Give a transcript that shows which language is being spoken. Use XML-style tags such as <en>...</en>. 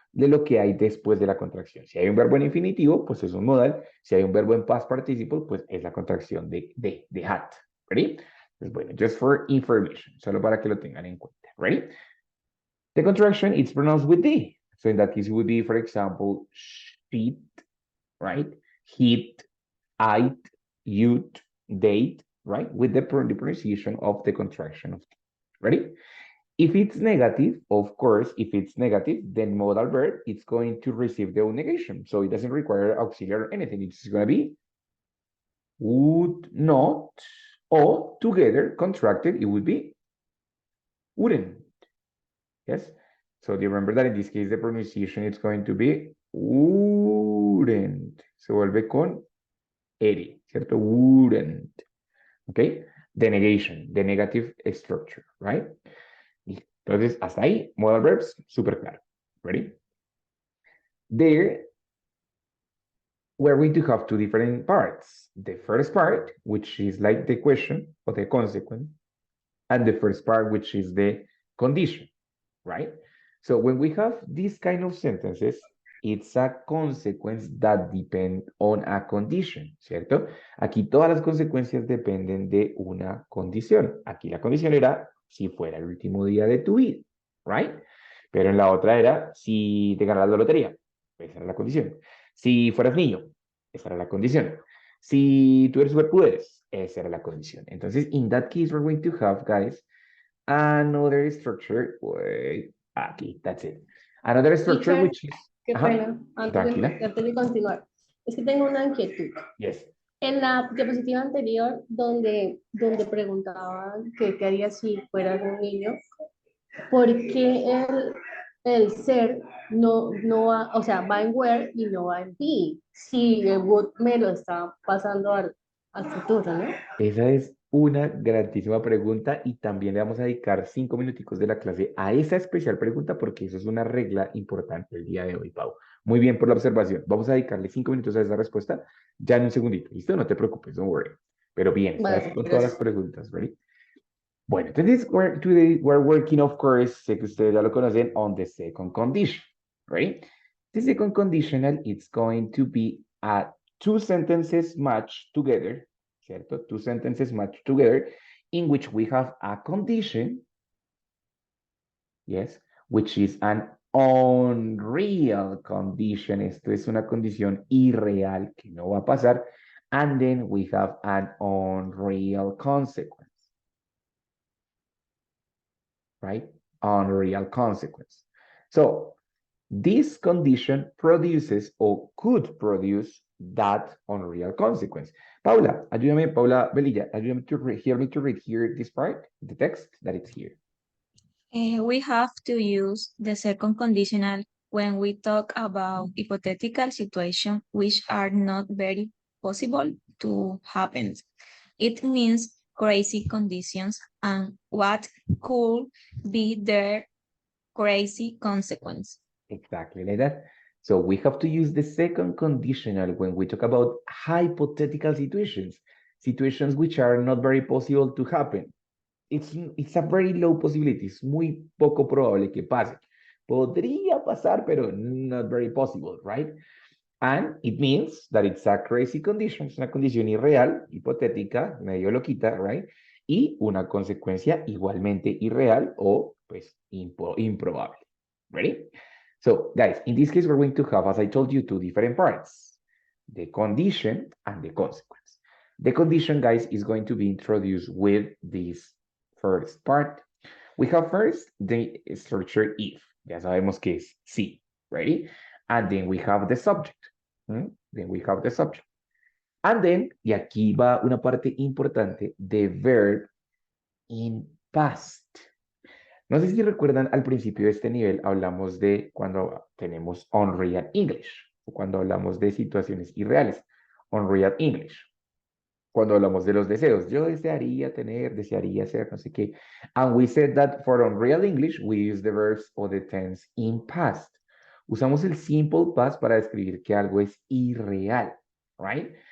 <es>de lo que hay después de la contracción. Si hay un verbo en infinitivo, pues es un modal. Si hay un verbo en past participle, pues es la contracción de had. ¿Ready? Pues bueno,</es> <en>just for information,</en> <es>solo para que lo tengan en cuenta.</es> <en>¿Ready? The contraction is pronounced with D. So in that case, it would be, for example, sheet, right? Heat, ate, youth, date, right? With the pronunciation of the contraction of T. Ready? If it's negative, of course, if it's negative, then modal verb, it's going to receive the negation. So it doesn't require auxiliary or anything. It's going to be would not, or together contracted, it would be wouldn't. Yes. So do you remember that in this case, the pronunciation is going to be wouldn't.</en> <es>Se vuelve con ere, ¿cierto?</es> <en>Wouldn't. Okay. The negation, the negative structure, right?</en> <es>Entonces, hasta ahí, modal verbs, súper claro.</es> <en>Ready? There, we're going to have two different parts. The first part, which is like the question or the consequence, and the first part, which is the condition, right? So when we have these kind of sentences, it's a consequence that depend on a condition, ¿cierto?</en> <es>Aquí todas las consecuencias dependen de una condición. Aquí la condición era si fuera el último día de tu vida, right? Pero en la otra era si te ganaras la lotería, esa era la condición. Si fueras niño, esa era la condición. Si tú eres superpoderes, esa era la condición.</es> <en>Entonces, in that case, we're going to have, guys, another structure. Wait, aquí, that's it. Another structure, Teacher, which is.</en> <es>qué Ajá, pena, tranquila. antes de continuar. Es que tengo una inquietud.</es> <en>Yes.</en> <es>En la diapositiva anterior, donde preguntaban qué haría si fuera un niño, ¿por qué el ser no va, o sea, va en where y no va en be? Si el would me lo está pasando al futuro, ¿no? Esa es una grandísima pregunta y también le vamos a dedicar 5 minuticos de la clase a esa especial pregunta porque eso es una regla importante el día de hoy, Pau. Muy bien por la observación. Vamos a dedicarle 5 minutos a esa respuesta ya en un segundito. ¿Listo? No te preocupes,</es> <en>don't worry.</en> <es>Pero bien, estás Vale, con todas las gracias.</es> <en>preguntas, ¿ready?</en> <es>Bueno, entonces</es> <en>today we're working, of course,</en> <es>sé que ustedes ya lo conocen,</es> <en>on the second condition, right? The second conditional, it's going to be two sentences matched together, ¿cierto? Two sentences matched together in which we have a condition, yes, which is an unreal condition.</en> <es>Esto es una condición irreal que no va a pasar.</es> <en>And then we have an unreal consequence. Right? Unreal consequence. So this condition produces or could produce that unreal consequence.</en> <es>Paula, ayúdame, Paula Velilla, ayúdame</es> <en>to hear me to read here this part, the text that it's here. We have to use the second conditional when we talk about hypothetical situations which are not very possible to happen. It means crazy conditions and what could be their crazy consequence. Exactly like that. So we have to use the second conditional when we talk about hypothetical situations which are not very possible to happen. It's a very low possibility.</en> <es>Es muy poco probable que pase. Podría pasar, pero</es> <en>not very possible,</en> <es>right?</es> <en>And it means that it's a crazy condition.</en> <es>Es una condición irreal, hipotética, medio loquita, right? Y una consecuencia igualmente irreal o, pues, improbable.</es> <en>Ready? So, guys, in this case, we're going to have, as I told you, two different parts. The condition and the consequence. The condition, guys, is going to be introduced with this first part. We have first the structure if.</en> <es>Ya sabemos que es sí.</es> <en>Ready? And then we have the subject. Then we have the subject. And then,</en> <es>y aquí va una parte importante,</es> <en>the verb in past.</en> <es>No sé si recuerdan al principio de este nivel hablamos de cuando tenemos</es> <en>unreal English</en> <es>o cuando hablamos de situaciones irreales, unreal English. Cuando hablamos de los deseos, yo desearía tener, desearía ser, no sé qué.</es> <en>And we said that for unreal English, we use the verbs or the tense in past.</en> <es>Usamos el simple past para describir que algo es irreal, right?</es>